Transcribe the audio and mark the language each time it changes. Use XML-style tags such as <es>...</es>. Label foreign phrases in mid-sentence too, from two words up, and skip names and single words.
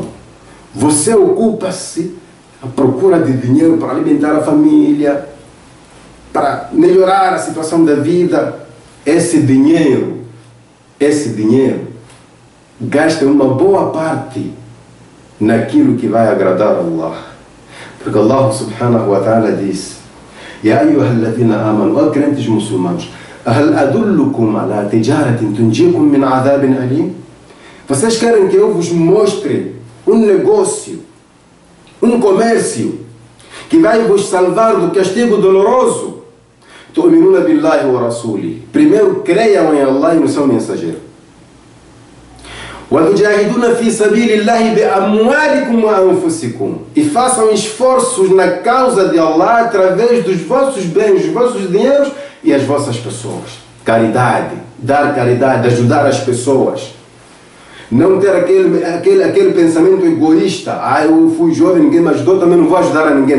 <pt>Você ocupa-se à procura de dinheiro para alimentar a família, para melhorar a situação da vida. Esse dinheiro, gasta uma boa parte naquilo que vai agradar a Allah.</pt> <ar>Porque الله سبحانه وتعالى diz: يا أيها الذين آمنوا,</ar> <pt>ó crentes muçulmanos,</pt> <ar>هل أدلكم على تجارة تنجيكم من عذاب أليم?</ar> <pt>Vocês querem que eu vos mostre um negócio, um comércio que vai vos salvar do castigo doloroso?</pt> <ar>تؤمنون بالله ورسوله.</ar> <pt>Primeiro creiam em Allah e no seu mensageiro.</pt> <ar>وَتُجَاهِدُونَ فِي سَبِيلِ اللَّهِ بِأَمْوَالِكُمْ وَأَنفُسِكُمْ.</ar> <pt>E façam esforços na causa de Allah através dos vossos bens, dos vossos dinheiros e as vossas pessoas. Caridade, dar caridade, ajudar as pessoas. Não ter aquele pensamento egoísta: eu fui jovem, ninguém me ajudou, também não vou ajudar a ninguém.</pt>